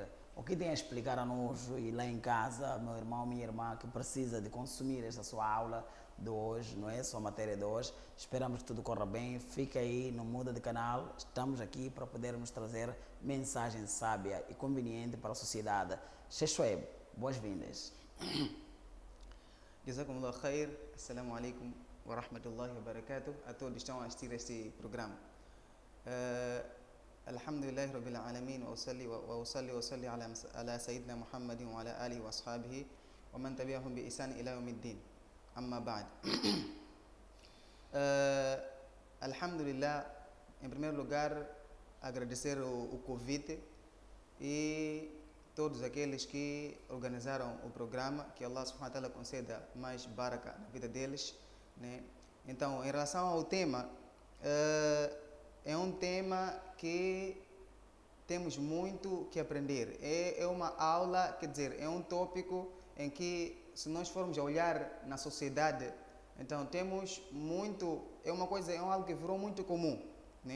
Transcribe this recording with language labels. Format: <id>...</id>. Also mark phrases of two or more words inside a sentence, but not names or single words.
<pt>O que tem a explicar a nós e lá em casa, meu irmão, minha irmã, que precisa de consumir esta sua aula de hoje, não é? Sua matéria de hoje. Esperamos que tudo corra bem. Fica aí, não muda de canal. Estamos aqui para podermos trazer mensagem sábia e conveniente para a sociedade. Sheikh Shuaib, boas-vindas.</pt> <ar>جزاكم الله خير. السلام عليكم ورحمة الله وبركاته.</ar> <pt>A todos que estão a assistir a este programa.</pt> <ar>الحمد لله رب العالمين وأصلي على سيدنا محمد وعلى آله وأصحابه ومن تبعهم بإحسان إلى يوم الدين. أما بعد.</ar> <pt>Alhamdulillah, em primeiro lugar, agradecer o convite e todos aqueles que organizaram o programa, que Allah</pt> <ar>سبحانه وتعالى</ar> <pt>conceda mais baraka na vida deles, né? Então, em relação ao tema, é um tema que temos muito que aprender. É uma aula, quer dizer, é um tópico em que, se nós formos a olhar na sociedade, então temos muito, é algo que virou muito comum, né?</pt>